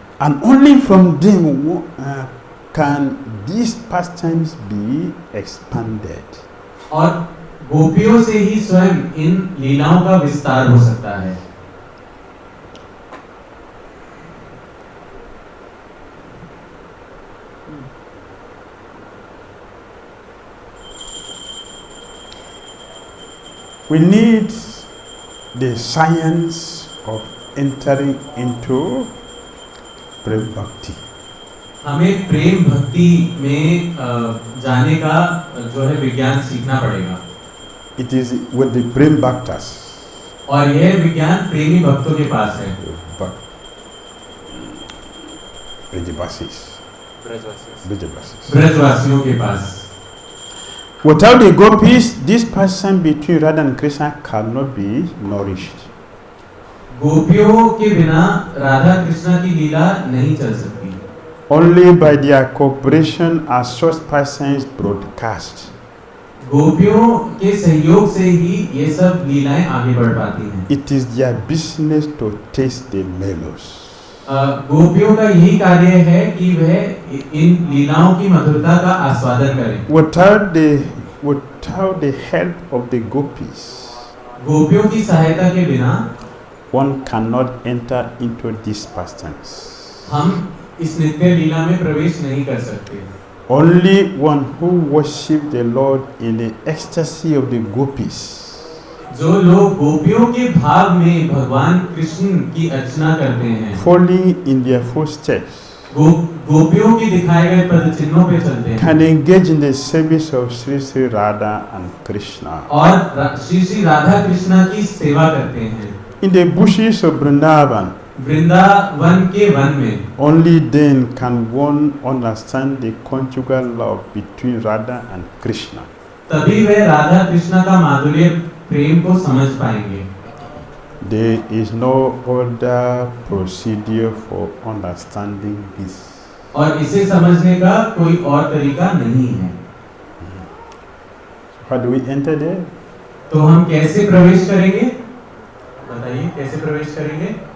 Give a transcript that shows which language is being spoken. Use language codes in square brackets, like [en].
[en] And only from them can these pastimes be expanded. [hi] और गोपियों से ही स्वयं इन लीलाओं का विस्तार हो सकता है। [en] We need the science of entering into Prem Bhakti. [hi] हमें प्रेम भक्ति में जाने का जो है विज्ञान सीखना पड़ेगा। [en] It is with the Prem Bhaktas. [hi] और यह विज्ञान प्रेमी भक्तों के पास है। [en] Brajavasis. [hi] ब्रजवासी। ब्रजवासियों के पास। [en] Without the gopis, this passion between Radha and Krishna cannot be nourished. [hi] गोपियों के बिना राधा कृष्ण की लीला नहीं चल सकती। [en] Only by their cooperation are such passions broadcast. [hi] गोपियों के सहयोग से ही ये सब लीलाएं आगे बढ़ पाती हैं। [en] It is their business to taste the mellows. [hi] गोपियों का यही कार्य है कि वह इन लीलाओं की मधुरता का आस्वादन करें। [en] Without the help of the gopis, [hi] गोपियों की सहायता के बिना [en] one cannot enter into these pastimes. [hi] हम इस नित्य लीला में प्रवेश नहीं कर सकते। [en] Only one who worship the Lord in the ecstasy of the gopis, [hi] जो लोग गोपियों के भाव में भगवान कृष्ण की अर्चना करते हैं, [en] following in their footsteps, [hi] गोपियों के दिखाए गए पद चिन्हों पे चलते हैं, [en] can engage in the service of Sri Radha and Krishna. [hi] और श्री राधा कृष्णा की सेवा करते हैं। [en] In the bushes of Vrindavan, [hi] Vrindavan के वन में [en] only then can one understand the conjugal love between Radha and Krishna. [hi] तभी वह राधा कृष्णा का माधुर्य प्रेम को समझ पाएंगे। [en] There is no other procedure for understanding this. [hi] और इसे समझने का कोई और तरीका नहीं है। [en] How do we enter there? [hi] तो हम कैसे प्रवेश करेंगे? बताइए कैसे प्रवेश करेंगे?